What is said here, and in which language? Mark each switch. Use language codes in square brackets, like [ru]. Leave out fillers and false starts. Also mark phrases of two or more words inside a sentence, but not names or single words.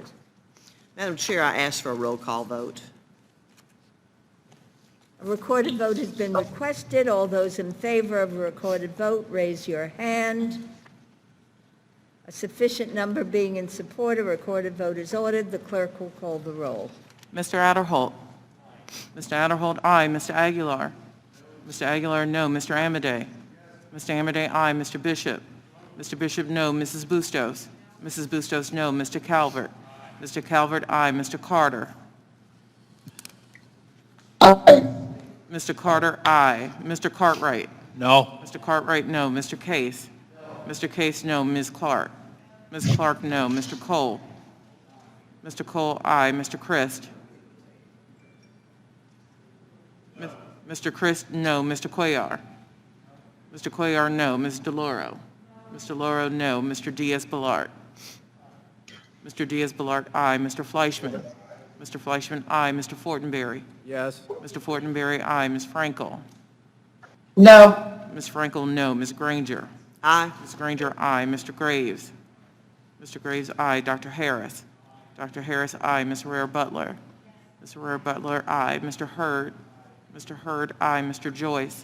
[en] Madam Chair, I ask for a roll call vote. A recorded vote has been requested. All those in favor of a recorded vote, raise your hand. A sufficient number being in support, a recorded vote is ordered. The clerk will call the roll. Mr. Adderholt. Mr. Adderholt, aye. Mr. Aguilar. Mr. Aguilar, no. Mr. Amadei. Mr. Amadei, aye. Mr. Bishop. Mr. Bishop, no. Mrs. Bustos. Mrs. Bustos, no. Mr. Calvert. Mr. Calvert, aye. Mr. Carter. Aye. Mr. Carter, aye. Mr. Cartwright. No. Mr. Cartwright, no. Mr. Case. Mr. Case, no. Ms. Clark. Ms. Clark, no. Mr. Cole. Mr. Cole, aye. Mr. Christ. Mr. Christ, no. Mr. Cuellar. Mr. Cuellar, no. Ms. DeLauro. Mr. DeLauro, no. Mr. Diaz-Balart. Mr. Diaz-Balart, aye. Mr. Fleischman. Mr. Fleischman, aye. Mr. Fortenberry. Yes. Mr. Fortenberry, aye. Ms. Frankel. No. Ms. Frankel, no. Ms. Granger. Aye. Ms. Granger, aye. Mr. Graves. Mr. Graves, aye. Dr. Harris. Dr. Harris, aye. Ms. Herrera-Butler. Ms. Herrera-Butler, aye. Mr. Hurd. Mr. Hurd, aye. Mr. Joyce.